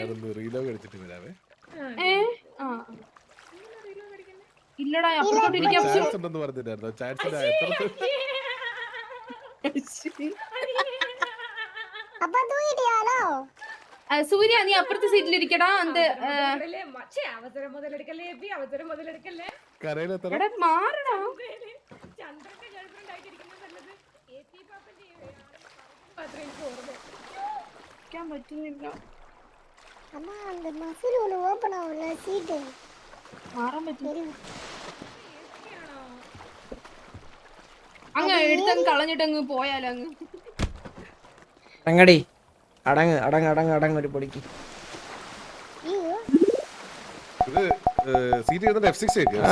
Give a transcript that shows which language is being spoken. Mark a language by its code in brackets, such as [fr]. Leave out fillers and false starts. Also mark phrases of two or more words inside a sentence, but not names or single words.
[ml] ഇല്ലടാ അപ്പുറത്തോട്ട് ഇരിക്കാൻ സൂര്യ നീ അപ്പുറത്തെ സീറ്റിൽ ഇരിക്കടാ. അവസരം മുതലെടുക്കല്ലേ മാറടാ. ചന്ദ്രന്റെ ഗേൾഫ്രണ്ട് ആയിട്ടിരിക്കുന്നത് നല്ലത്. പറ്റുന്നില്ല. [ta] അമ്മ அந்த மசில் ஒன்னு ஓபன் ஆவல சீட் [ml] മാറാൻ പറ്റില്ല. അങ്ങ് എടുത്തങ്ങ് കളഞ്ഞിട്ടങ്ങ് പോയാലോ അങ്ങ്. അടങ്ങടി അടങ്ങ് ഒരു പൊടിക്ക്. ഇത് സീറ്റ് ഇരുന്നിട്ട് F6